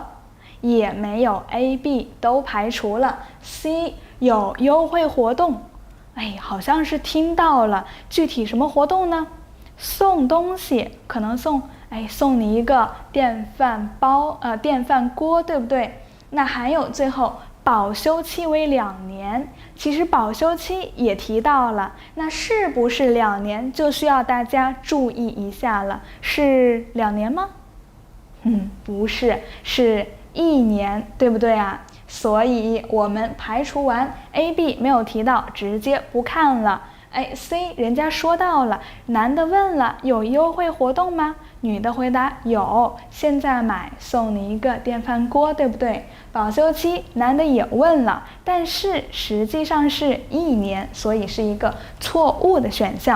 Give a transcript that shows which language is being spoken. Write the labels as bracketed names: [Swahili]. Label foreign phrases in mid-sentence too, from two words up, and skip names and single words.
[Chinese] 也沒有。A、B 都排除了。C 有優惠活動，好像是聽到了，具體什麼活動呢？送東西，可能送你一個電飯鍋，對不對？那還有最後保修期為2年，其實保修期也提到了，那是不是2年就需要大家注意一下了？是2年嗎？不是，是1年，对不对啊？所以我們排除完 A、B 沒有提到，直接不看了。C 人家說到了，男的問了有優惠活動嗎？女的回答有，現在買送你一個電飯鍋，對不對？保修期男的也問了，但是實際上是1年，所以是一個錯誤的選項。